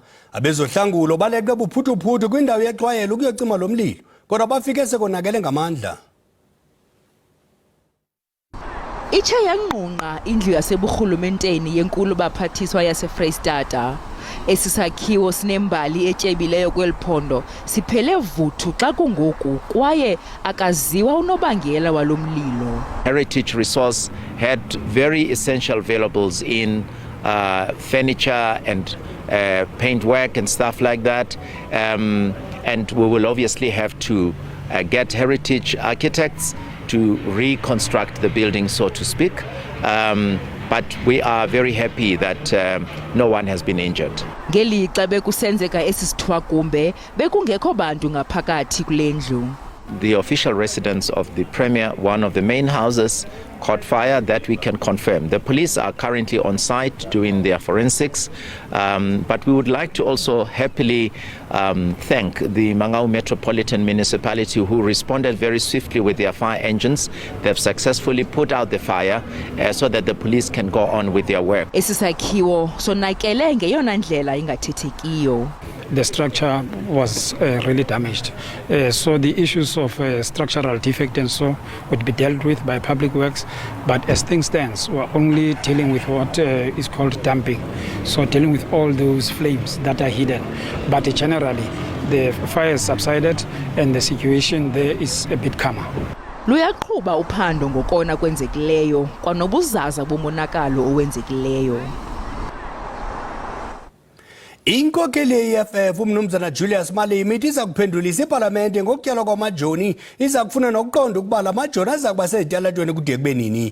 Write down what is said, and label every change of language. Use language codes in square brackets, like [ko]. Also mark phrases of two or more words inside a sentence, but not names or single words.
[xh] Abezohlangulo baleqe buphuthuphuthu kwindawo yexwayelo ukuyocima lo mlilo kodwa bafike sekonakele ngamandla. Ithe yanqunqa indlu yaseburhulumenteni yenkulu baphathiswa yaseFreystata. Esi sakhiwo sinembali etyebileyo kweli phondo siphele vuthu xa kungoku kwaye akaziwa unobangela walo mlilo. [en] Heritage Resource had very essential valuables in furniture and paintwork and stuff like that, and we will obviously have to get heritage architects to reconstruct the building, so to speak. But we are very happy that no one has been injured. [xh] Ngelixa bekusenzeka esi sithwakumbe bekungekho bantu ngaphakathi kule ndlu. [en] The official residence of the Premier, one of the main houses, caught fire. That we can confirm. The police are currently on site doing their forensics, but we would like to also happily thank the Mangaung Metropolitan Municipality, who responded very swiftly with their fire engines. They've successfully put out the fire so that the police can go on with their work. [xh] Esi sakhiwo sonakele ngeyona ndlela ingathethekiyo. [en] The structure was really damaged. So the issues of structural defect and so would be dealt with by Public Works. But as things stand, we're only dealing with what is called damping. So dealing with all those flames that are hidden. But generally, the fire has subsided and the situation there is a bit calmer. [xh] Luyaqhuba uphando ngokona kwenzekileyo kwanobuzaza bomonakalo owenzekileyo. Inkokeli ye-EFF umnumzana Julius Malema iza kuphendulisa iParlamente ngokutyalwa kwamajoni iza kufuna nokuqonda ukuba la majoni aza kuba sezitalatweni kude kube nini.